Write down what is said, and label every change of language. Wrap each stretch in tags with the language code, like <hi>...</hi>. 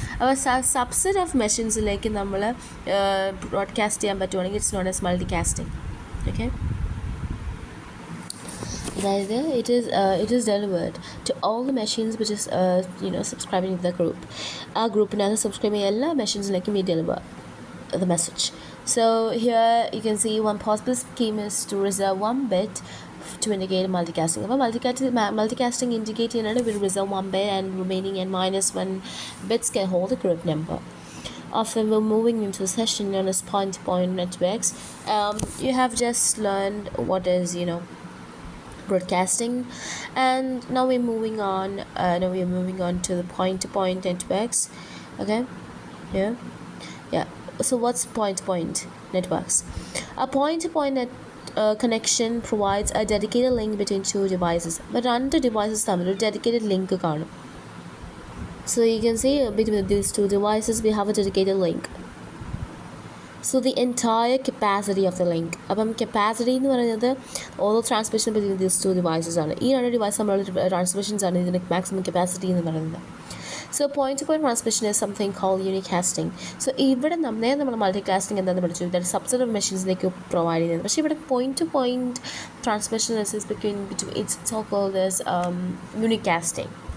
<ml>അപ്പോൾ</ml> <en>subset of machines-</en> <ml>ലേക്ക് നമ്മൾ broadcast ചെയ്യാൻ പറ്റുവാണെങ്കിൽ</ml> <en>It's known as multicasting. Okay,</en> <ml>അതായത്</ml> <en>it is delivered to all the machines which is subscribing to the group.</en> <ml>ആ ഗ്രൂപ്പിനകത്ത് subscribe ചെയ്യുന്ന എല്ലാ മെഷീൻസിലേക്കും</ml> <en>we deliver the message. So here you can see one possible scheme is to reserve one bit to indicate multicasting.</en> <ml>അപ്പോൾ</ml> <en>multicasting indicate</en> <ml>ചെയ്യുന്നത്</ml> <en>will reserve one bit and remaining and -1 bits can hold the group number. Often we're moving into a session known as point-to-point networks. You have just learned what is broadcasting, and now we're moving on to the point-to-point networks. Okay, yeah. So what's point-to-point networks? A point-to-point connection provides a dedicated link between two devices. But</en> <ml>രണ്ട് devices തമ്മിൽ ഒരു dedicated link കാണും.</ml> <en>So you can see between these two devices we have a dedicated link. So the entire capacity of the link.</en> <ml>അപ്പം capacity എന്ന് പറയുന്നത് ഓരോ transmission</ml> <en>between these two devices</en> <ml>ആണ്. ഈ രണ്ട് ഡിവൈസ് തമ്മിലുള്ള ട്രാൻസ്മിഷൻസ് ആണ് ഇതിൻ്റെ മാക്സിമം കപ്പാസിറ്റി എന്ന് പറയുന്നത്.</ml> <en>So point to point transmission is something called unicasting.</en> <ml>So ഇവിടെ നമ്മൾ മൾട്ടികാസ്റ്റിംഗ് എന്താണെന്ന് പഠിച്ചു,</ml> <en>that subset of</en> <ml>മെഷീൻസിലേക്ക് പ്രൊവൈഡ് ചെയ്യുന്നത്. പക്ഷേ ഇവിടെ</ml> <en>Point to point transmission is between it's so called as unicasting.</en>